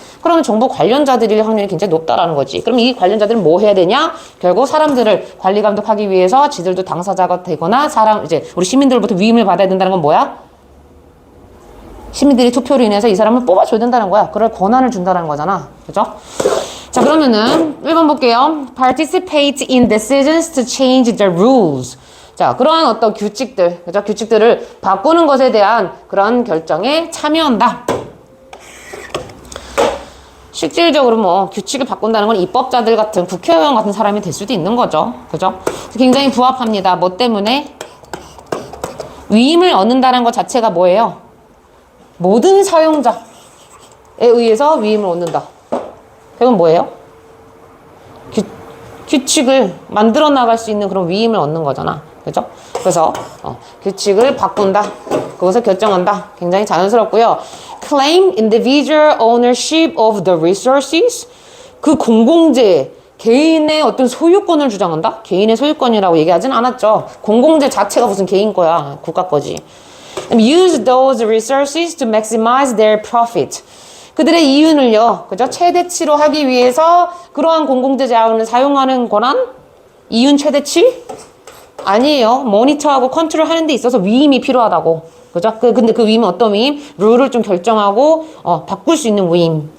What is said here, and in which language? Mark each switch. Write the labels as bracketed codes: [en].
[ko] 그러면 정보 관련자들일 확률이 굉장히 높다라는 거지. 그럼 이 관련자들은 뭐 해야 되냐? 결국 사람들을 관리 감독하기 위해서 지들도 당사자가 되거나 이제 우리 시민들로부터 위임을 받아야 된다는 건 뭐야? 시민들이 투표로 인해서 이 사람을 뽑아줘야 된다는 거야. 그럴 권한을 준다는 거잖아. 그죠? 자, 그러면은 1번 볼게요. [en] Participate in decisions to change the rules. [ko] 자, 그러한 어떤 규칙들, 그죠? 규칙들을 바꾸는 것에 대한 그런 결정에 참여한다. 실질적으로 뭐 규칙을 바꾼다는 건 입법자들 같은 국회의원 같은 사람이 될 수도 있는 거죠. 그죠? 굉장히 부합합니다. 뭐 때문에? 위임을 얻는다는 것 자체가 뭐예요? 모든 사용자에 의해서 위임을 얻는다. 그건 뭐예요? 규칙을 만들어 나갈 수 있는 그런 위임을 얻는 거잖아. 그죠? 그래서 규칙을 바꾼다. 그것을 결정한다. 굉장히 자연스럽고요. [en] Claim individual ownership of the resources. [ko] 그 공공재 개인의 어떤 소유권을 주장한다? 개인의 소유권이라고 얘기하진 않았죠. 공공재 자체가 무슨 개인 거야. 국가 거지. [en] Use those resources to maximize their profit. [ko] 그들의 이윤을요, 그죠? 최대치로 하기 위해서 그러한 공공재 자원을 사용하는 권한? 이윤 최대치? 아니에요. 모니터하고 컨트롤 하는 데 있어서 위임이 필요하다고. 그죠? 근데 그 위임은 어떤 위임? 룰을 좀 결정하고, 바꿀 수 있는 위임.